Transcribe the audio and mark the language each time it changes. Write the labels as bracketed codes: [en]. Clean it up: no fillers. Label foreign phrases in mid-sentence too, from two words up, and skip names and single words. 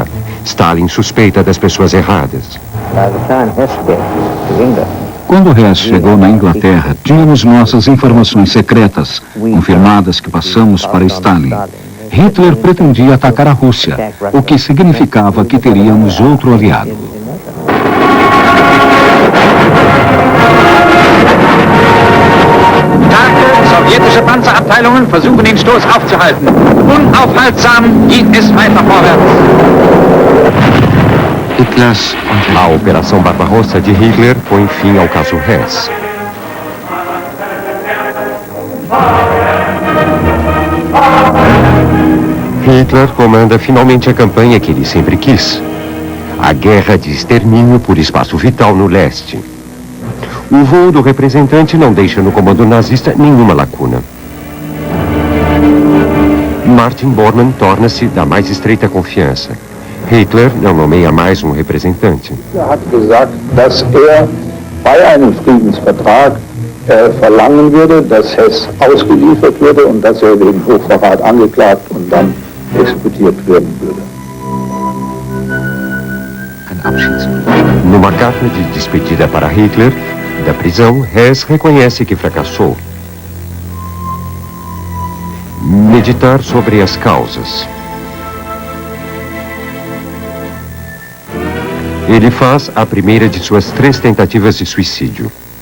[pt] Stalin suspeita das pessoas erradas. Quando Hess chegou na Inglaterra, tínhamos nossas informações secretas, confirmadas que passamos para Stalin. Hitler pretendia atacar a Rússia, o que significava que teríamos outro aliado. [de] Starke sowjetische Panzerabteilungen versuchen den Stoß aufzuhalten. Unaufhaltsam geht es weiter vorwärts. [pt] A Operação Barbarossa de Hitler põe fim ao caso Hess. Hitler comanda finalmente a campanha que ele sempre quis. A guerra de extermínio por espaço vital no leste. O voo do representante não deixa no comando nazista nenhuma lacuna. Martin Bormann torna-se da mais estreita confiança. Hitler não nomeia mais um representante. [de] Hat gesagt, dass bei einem Friedensvertrag verlangen würde, dass Hess ausgeliefert würde und dass wegen Hochverrat angeklagt und dann exekutiert werden würde. [pt] Numa carta de despedida para Hitler, da prisão, Hess reconhece que fracassou. Meditar sobre as causas. Ele faz a primeira de suas 3 tentativas de suicídio.